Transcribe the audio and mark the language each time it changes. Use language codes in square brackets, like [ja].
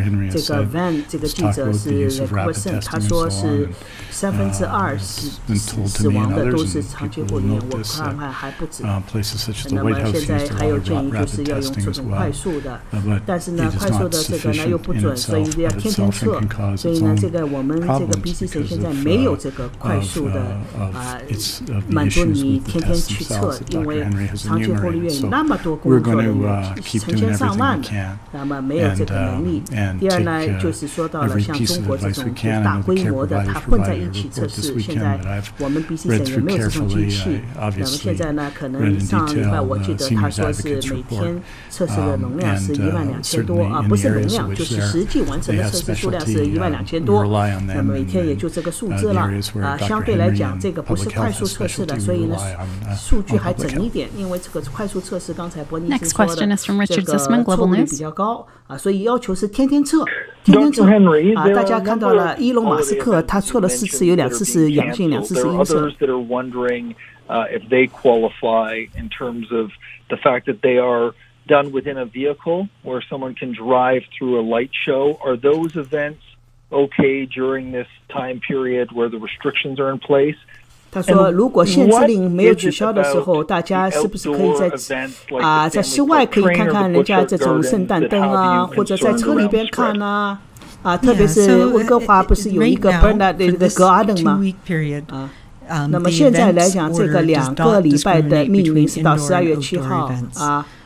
[en] Henry has said, let's talk about the use of rapid testing and so on. It's been told to me and others, and people will note this, places such as the White House use a lot of rapid testing as well. But it is not sufficient in itself, but itself and can cause [zh] 所以呢，这个我们这个 BC 省现在没有这个快速的满足你天天去测，因为长期护理院有那么多工作人员，成千上万的，那么没有这个能力。第二呢，就是说到了像中国这种大规模的，它混在一起测试，现在我们 BC 省也没有这种机器。那么现在呢，可能上礼拜我记得他说是每天测试的容量是12000多啊，不是容量，就是实际完成的测试数量是12000多，那么每天也就这个数字了啊。相对来讲，这个不是快速测试的，所以呢，数据还整一点，因为这个快速测试刚才伯尼斯说的，这个错误率比较高啊，所以要求是天天测，天天测啊。大家看到了，伊隆马斯克他测了4次，有2次是阳性，2次是阴性。 [en] If they qualify in terms of the fact that they are done within a vehicle where someone can drive through a light show, are those events okay during this time period where the restrictions are in place? [zh] 他说，如果限制令没有取消的时候，大家是不是可以在室外可以看看人家这种圣诞灯啊，或者在车里边看啊？特别是温哥华不是有一个 Bernard 的这个Garden 吗？那么现在来讲，这个2个礼拜的命令是到12月7号啊。